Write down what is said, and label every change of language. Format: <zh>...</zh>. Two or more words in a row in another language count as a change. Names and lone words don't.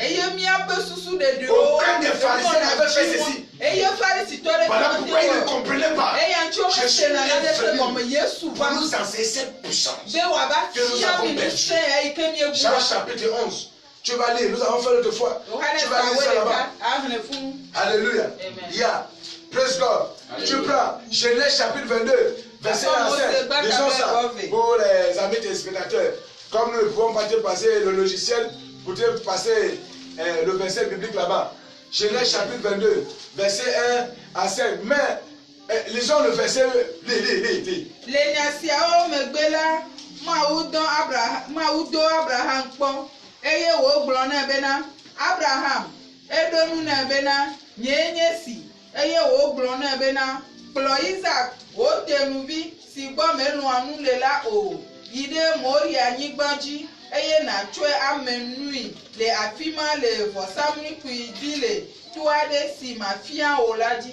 <fr>Aucun des pharisiens n'avait fait ceci. Voilà pourquoi ils ne comprenaient pas. Jésus est venu pour nous enseigner cette puissance que nous avons perdue. Jean chapitre 11. Tu vas lire, nous avons fait l'autre fois. Tu vas lire ça là-bas. Alléluia.</fr> <en>Yeah. Praise God.</en> <fr>Tu prends Genèse chapitre 22, verset 1 à 7. Disons ça pour les amis téléspectateurs. Comme nous ne pouvons pas te passer le logiciel, pour te passer le verset biblique là-bas. Genèse chapitre 22, verset 1 à 7. Mais lisons le verset. Lis.</fr> <ee>Eye wo gblɔ na be na Abraham eɖo nu na be na nye si eye wo gblɔ na be na kplɔ Isaac wo tenuvi si gbɔ melɔ̃a nu le la o yi ɖe mori anyigba dzi eye nàtsɔe ame nui le afi ma le vɔsamlekpui dzi le to aɖe si mafia o la dzi.</ee>